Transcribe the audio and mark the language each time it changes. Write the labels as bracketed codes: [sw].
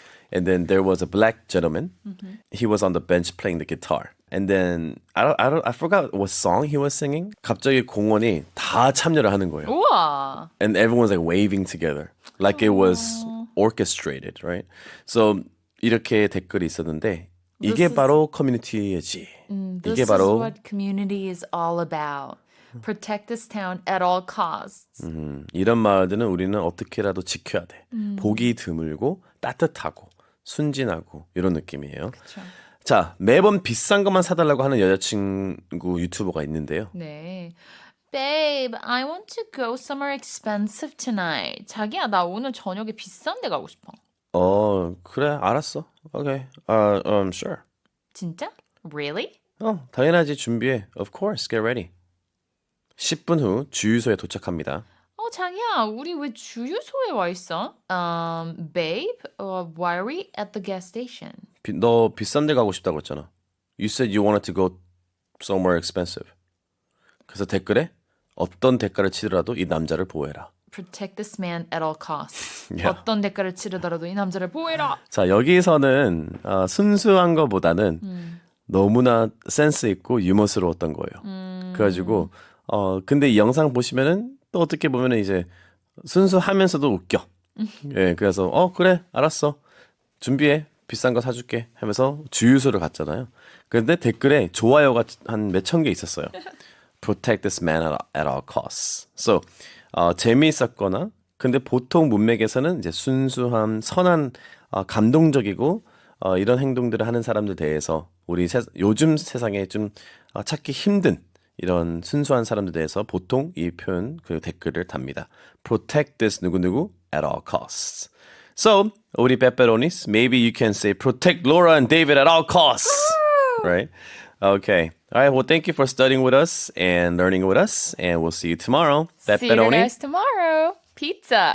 [en] And then there was a black gentleman. He was on the bench playing the guitar. And then I forgot what song he was singing. [ko] 갑자기 공원이 다 참여를 하는 거예요. 우와. [en] And everyone's like waving together, like it was orchestrated, right? [ko] So 이렇게 댓글이 있었는데 이게 바로 커뮤니티이지. [en] This [ko] 이게 [en] is [ko] 바로 [en] what community is all about. Protect this town at all costs. [ko] 이런 마을들은 우리는 어떻게라도 지켜야 돼. 보기 드물고 따뜻하고 순진하고 이런 느낌이에요. 그쵸. 자, 매번 비싼 것만 사달라고 하는 여자친구 유튜버가 있는데요. 네. [en] Babe, I want to go somewhere expensive tonight. [ko] 자기야, 나 오늘 저녁에 비싼 데 가고 싶어. 그래, 알았어. [en] Okay, sure. [ko] 진짜? [en] Really? [ko] 당연하지, 준비해. [en] Of course, get ready. [ko] 10분 후 주유소에 도착합니다. 자기야, 우리 왜 주유소에 와 있어? [en] Babe, why are we at the gas station? [ko] 너 비싼 데 가고 싶다고 했잖아. [en] You said you wanted to go somewhere expensive. [ko] 그래서 댓글에 어떤 대가를 치더라도 이 남자를 보호해라. [en] Protect this man at all costs. Yeah. [ko] 어떤 대가를 치르더라도 이 남자를 보호해라. 자, 여기서는 순수한 것보다는 너무나 센스 있고 유머스러웠던 거예요. 그래가지고 근데 이 영상 보시면은 또 어떻게 보면은 이제 순수하면서도 웃겨. 예, 그래서 그래, 알았어. 준비해. 비싼 거 사줄게 하면서 주유소를 갔잖아요. 그런데 댓글에 좋아요가 한 몇천 개 있었어요. [en] Protect this man at all costs. [ko] So 재미있었거나 근데 보통 문맥에서는 이제 순수한 선한 감동적이고 이런 행동들을 하는 사람들 대해서 우리 요즘 세상에 좀 찾기 힘든 이런 순수한 사람들 대해서 보통 이 표현 그 댓글을 답니다. [en] Protect this [ko] 누구누구 [en] at all costs. So, [ko] 우리 [en] pepperonis, maybe you can say protect Laura and David at all costs. Right? Okay. All right. Well, thank you for studying with us and learning with us. And we'll see you tomorrow. See you guys tomorrow. Pizza.